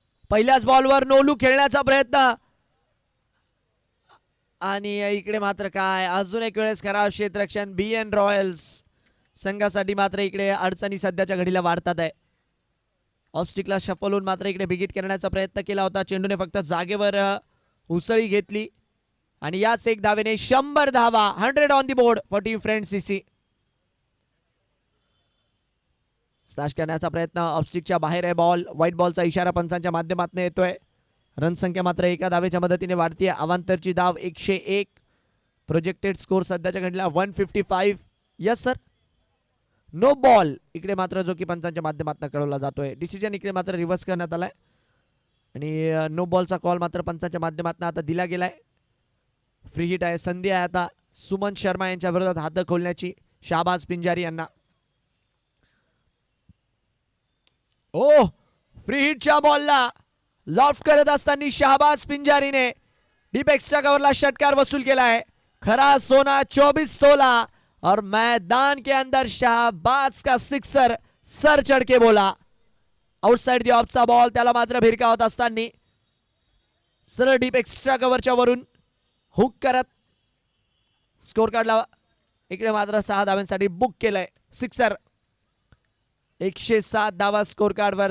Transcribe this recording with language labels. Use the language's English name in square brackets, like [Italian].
[Marathi] पहिल्याच बॉलवर नोलू खेळण्याचा प्रयत्न आणि इकडे मात्र काय, अजून एक वेळेस खराब क्षेत्ररक्षण. BN रॉयल्स संघासाठी मात्र इकडे अडचणी सध्याच्या घडीला वाढतात आहे. ऑफस्टिकला शफल होऊन मात्र इकडे बिगिट करण्याचा प्रयत्न केला होता, चेंडूने फक्त जागेवर उसळी घेतली आणि याच एक धावेने 100 धावा. [English] 100 on the board for team friend CC. [Marathi] Slash करण्याचा प्रयत्न, ऑफस्टिकच्या बाहेर आहे बॉल. व्हाईट बॉलचा इशारा पंचांच्या माध्यमातून येतोय. रन संख्या मात्र एका धावेच्या मदतीने वाढतीये. अवांतरची धाव 101. प्रोजेक्टेड स्कोर सध्याच्या घडीला 155. [English] yes sir, [Marathi] नो बॉल इकडे मात्र जो की पंचांच्या माध्यमातून कळवला जातोय. डिसिजन इकडे मात्र रिव्हर्स करण्यात आलाय आणि नो बॉलचा कॉल मात्र पंचांच्या माध्यमातून आता दिला गेलाय. फ्री हिट आहे, संधी आहे आता सुमन शर्मा यांच्या विरोधात हात खोलण्याची शाहबाज पिंजारी यांना. ओ, फ्री हिटच्या बॉलला लॉफ्ट करत असताना शाहबाज पिंजारीने डीप एक्स्ट्रा कव्हरला षटकार वसूल केला है. [Hindi] खरा सोना 24 तोला और मैदान के अंदर शाहबाज का सिक्सर सर चढ़ के बोला. [Marathi] आउटसाइड दी ऑफचा बॉल, त्याला मात्र भिरकावत असताना सरळ डीप एक्स्ट्रा कव्हरच्या वरून हुक करत स्कोर कार्डला इकडे मात्र 6 धावांसाठी बुक केलंय. सिक्सर. 107 धावा स्कोर कार्डवर.